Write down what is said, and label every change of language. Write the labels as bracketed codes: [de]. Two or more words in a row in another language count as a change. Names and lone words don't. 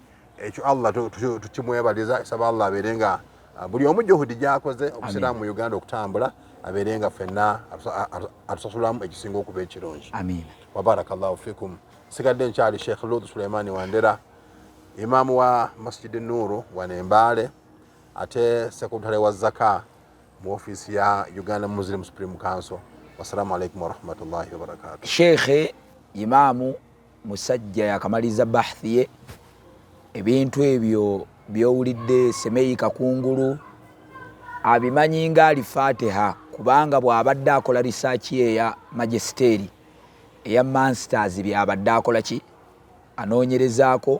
[lg] Ekyo Allah tukimwebaliza, saba Allah abeerenga buli omu juhudi gyakoze obusiraamu mu Uganda okutambula abeerenga ffenna atusasulamu ekisinga okuba ekirungi. Amiina. [ar] وبارك الله فيكم. [lg] Sigadde nkyali Sheikh Lutu Suleimani Wandera, imaamu wa Masjid Nuru wa Mbale, ate sekretary wa Zaka mu office ya Uganda Muslim Supreme Council. [ar] والسلام عليكم ورحمة الله وبركاته. [lg] Sheikh imaamu musajja yakamaliza bahthi ye, ebintu ebyo byowulidde Semeyika Kungulu abimanyi nga Al-Fatiha, kubanga bw'abadde akola research ye ya magisteri eya masters byabadde akola ki anoonyerezaako.